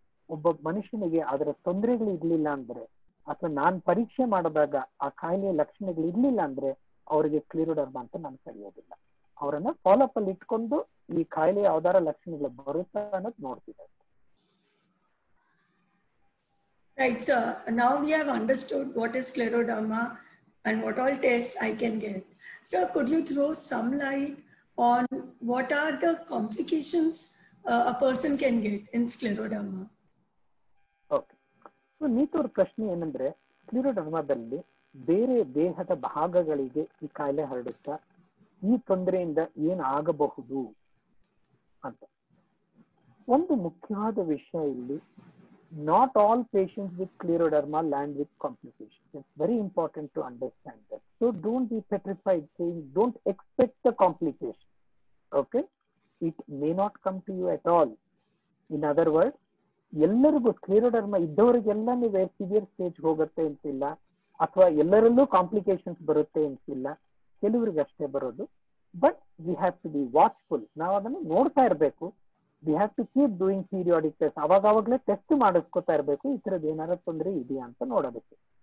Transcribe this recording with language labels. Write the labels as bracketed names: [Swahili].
[Kannada] ಒಬ್ಬ ಮನುಷ್ಯನಿಗೆ ಅದರ ತೊಂದರೆಗಳು ಇರ್ಲಿಲ್ಲ ಅಂದ್ರೆ, ಅಥವಾ ನಾನ್ ಪರೀಕ್ಷೆ ಮಾಡಿದಾಗ ಆ ಕಾಯಿಲೆಯ ಲಕ್ಷಣಗಳು ಇರ್ಲಿಲ್ಲ ಅಂದ್ರೆ ಅವರಿಗೆ ಸ್ಕ್ಲೆರೋಡರ್ಮಾ ಅಂತ ನಾನು ಕರೆಯೋದಿಲ್ಲ. ಅವರನ್ನ ಫಾಲೋಅಪ್ ಅಲ್ಲಿ ಇಟ್ಕೊಂಡು ಈ ಕಾಯಿಲೆ ಯಾವ್ದಾರ ಲಕ್ಷಣಗಳು ಬರುತ್ತಾ ಅನ್ನೋದು ನೋಡ್ತಿದ್ದಾರೆ. [English] Right, sir. Now we have understood what is scleroderma and what all tests I can get. Sir, could you throw some light on what are the complications a person can get in scleroderma? [Kannada] Okay, so ನೀತವ್ರ ಪ್ರಶ್ನೆ ಏನಂದ್ರೆ, ಸ್ಕ್ಲೆರೋಡರ್ಮಾದಲ್ಲಿ ಬೇರೆ ದೇಹದ ಭಾಗಗಳಿಗೆ ಈ ಕಾಯಿಲೆ ಹರಡುತ್ತಾ, ಈ ತೊಂದರೆಯಿಂದ ಏನ್ ಆಗಬಹುದು ಅಂತ. ಒಂದು ಮುಖ್ಯವಾದ ವಿಷಯ ಇಲ್ಲಿ, [English] not all patients with scleroderma land with complications. It's very important to understand that. So don't be petrified saying don't expect the complication. Okay, it may not come to you at all. In other words, [Kannada] ಎಲ್ಲರಿಗೂ ಸ್ಕ್ಲೆರೋಡರ್ಮಾ ಇದ್ದವರಿಗೆಲ್ಲ ನೀವು severe stage ಹೋಗುತ್ತೆ ಅಂತಿಲ್ಲ, ಅಥವಾ ಎಲ್ಲರಲ್ಲೂ complications ಬರುತ್ತೆ ಅಂತಿಲ್ಲ, ಕೆಲವರಿಗೆ ಅಷ್ಟೇ ಬರೋದು. [English] But we have to be watchful. [Kannada] ನಾವು ಅದನ್ನು ನೋಡ್ತಾ ಇರಬೇಕು. [English] We have to keep doing periodic test. [Kannada] ಅವಾಗವಾಗಲೇ test ಮಾಡಿಸ್ಕೊತಾ ಇರಬೇಕು, ಈ ತರದ್ ಏನಾರ ತೊಂದರೆ ಇದೆಯಾ ಅಂತ ನೋಡೋದಕ್ಕೆ.